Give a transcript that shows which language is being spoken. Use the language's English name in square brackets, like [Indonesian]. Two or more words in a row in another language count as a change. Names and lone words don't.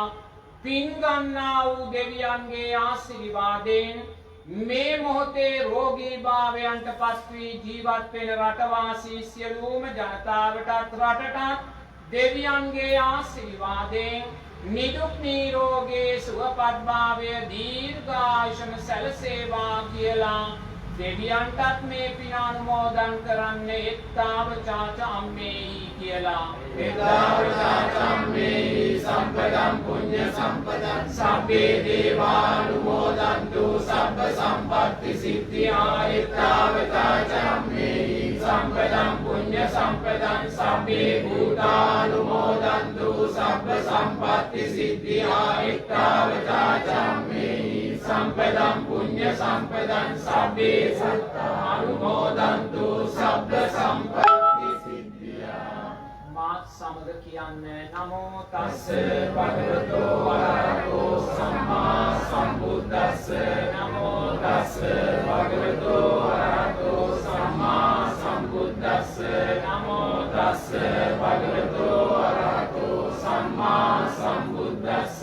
[Sinhala] පින් ගන්නා වූ දෙවියන්ගේ ආශිර්වාදයෙන් මේ මොහොතේ රෝගී භාවයන්ටපත් වී ජීවත් වෙන රටවාසී සියලුම ජනතාවටත් රටටත් දෙවියන්ගේ ආශිර්වාදයෙන් නිදුක් නිරෝගී සුවපත් භාවය දීර්ඝායුෂම සැලසේවා කියලා දෙවියන්ටත් මේ පින අනුමෝදන් කරන්න. [Pali] එත්තාව චාචම්මේහි කියලා. එත්තාව චාචම්මේහි සම්පදම් පුඤ්ඤ සම්පදං සබ්බේ දේවානුමෝදන්තු සබ්බ සම්පත්ති සිද්ධියා. එත්තාව චාචම්මේහි සම්පදම් පුඤ්ඤ සම්පදං සබ්බේ භූතානුමෝදන්තු සබ්බ සම්පත්ති සිද්ධියා. එත්තාව චාචම්මේහි සම්පදම් පුඤ්ඤ සම්පදං සබ්බේ සත්තානුමෝදන්තු සබ්බ සම්පත්ති සිද්ධියා. [Sinhala] මාත් සමග කියන්නේ [Pali] නමෝ තස්ස භගවතෝ වරහතෝ සම්මා සම්බුද්දස්ස. නමෝ තස්ස භගවතෝ වරහතෝ සම්මා සම්බුද්දස්ස. නමෝ තස්ස භගවතෝ වරහතෝ සම්මා සම්බුද්දස්ස.